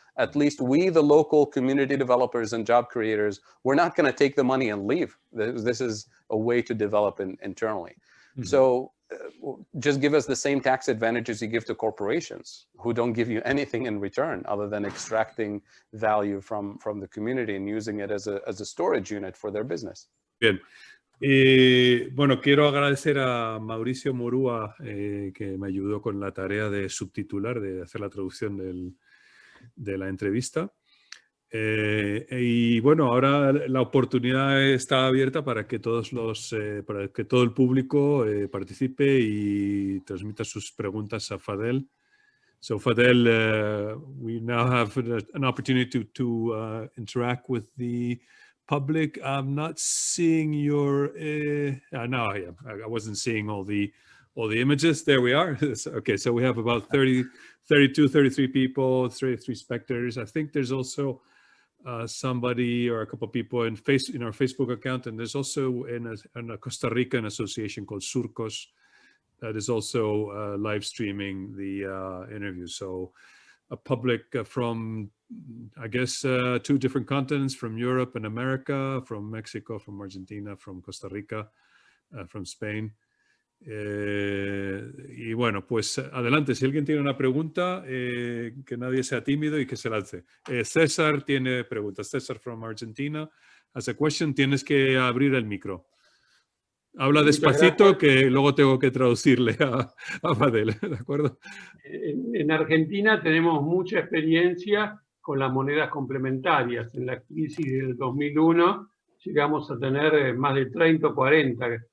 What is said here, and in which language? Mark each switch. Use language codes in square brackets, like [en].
[en] At least we, the local community developers and job creators, we're not going to take the money and leave. This is a way to develop internally. So just give us the same tax advantages you give to corporations who don't give you anything in return other than extracting value from the community and using it as a storage unit for their business. [es] Bien. Bueno, quiero agradecer a Mauricio Morúa que me ayudó con la tarea de subtitular, de hacer la traducción de la entrevista. Y bueno, ahora la oportunidad está abierta para que para que todo el público participe y transmita sus preguntas a Fadhel. [en] So Fadhel, we now have an opportunity to interact with the public. I'm not seeing your. No, I wasn't seeing all the images. There we are. Okay, so we have about 32, 33 people, 33 spectators. I think there's also somebody or a couple of people in our Facebook account, and there's also in a Costa Rican association called Surcos that is also live streaming the interview. So a public from, I guess, 2 different continents, from Europe and America, from Mexico, from Argentina, from Costa Rica, from Spain. [es] Y bueno, pues adelante, si alguien tiene una pregunta, que nadie sea tímido y que se lance. César tiene preguntas. [en] César from Argentina has a question. [es] Tienes que abrir el micro. Habla despacito que luego tengo que traducirle a Fadhel, ¿de acuerdo? En Argentina tenemos mucha experiencia con las monedas complementarias. En la crisis del 2001 llegamos a tener más de 30 o 40.